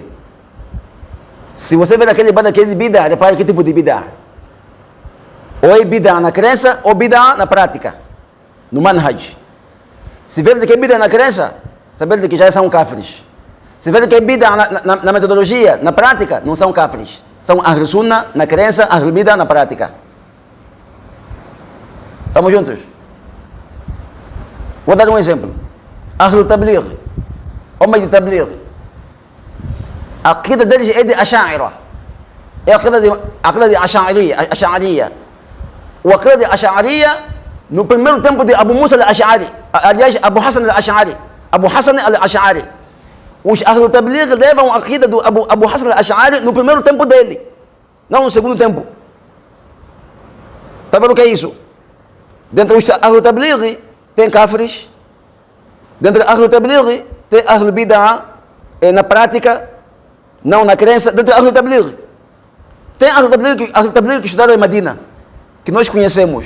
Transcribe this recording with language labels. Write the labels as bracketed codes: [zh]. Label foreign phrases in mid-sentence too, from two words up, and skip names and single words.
[pt] Se você ver aquele ibada que é de bid'ah, repara que tipo de bid'ah. Ou é bid'ah na crença, ou bid'ah na prática, no manhaj. Se ver que é bid'ah na crença, saber que já são kafirs. Se ver que é bid'ah na metodologia, na prática, não são kafirs. São [ar] أهل السنة [pt] na crença, [ar] أهل البدعة [pt] na prática. Estamos juntos? Vou dar um exemplo. Ahl tabligh, homem de tabligh, a aqida deles é de asha'ira. É a aqida de ash'ariya. O aqida de ash'ariya, no primeiro tempo de Abu Musa al-Ash'ari, aliás, Abu Hassan al-Ash'ari. Os Ahl Tabligh levam a aqida do Abu Hassan al-Ash'ari no primeiro tempo dele, não no segundo tempo. Está vendo o que é isso? Dentro dos Ahl Tabligh tem kafirs, dentro dos Ahl Tabligh tem [ar] أهل البدعة [pt] na prática, não na crença. Dentro do Ahl Tabligh tem Ahl Tabligh que estudaram em Medina, que nós conhecemos.